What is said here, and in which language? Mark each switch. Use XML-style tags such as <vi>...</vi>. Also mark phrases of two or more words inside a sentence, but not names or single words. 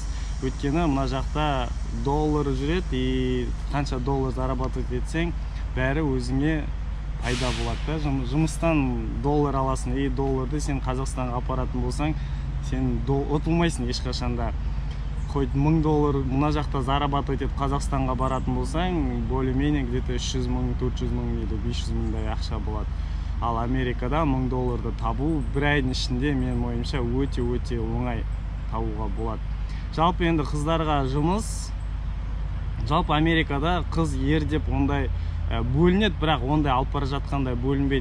<kk>Өйткені мына жақта доллар жүреді, и қанша доллар зарабатывать етсең, бәрі өзіңе пайда болады. Жұмыстан доллар аласың, и долларды сен Қазақстанға апаратын болсаң, сен ұтылмайсың ешқашанда. Хоть $1000 мына жақта зарабатывать етіп Қазақстанға баратын болсаң,</kk> <ru>более-менее где-то 300 000, 400 000 или 500 000</ru> <kk>ақша болады. Ал Америкада $1000 табу бір айдың ішінде менің ойымша өте оңай табуға болады. Жалпы енді қыздарға жұмыс, жалпы Америкада қыз ер деп ондай бөлінеді, бірақ ондай алып бара жатқандай бөлінбейді.</kk>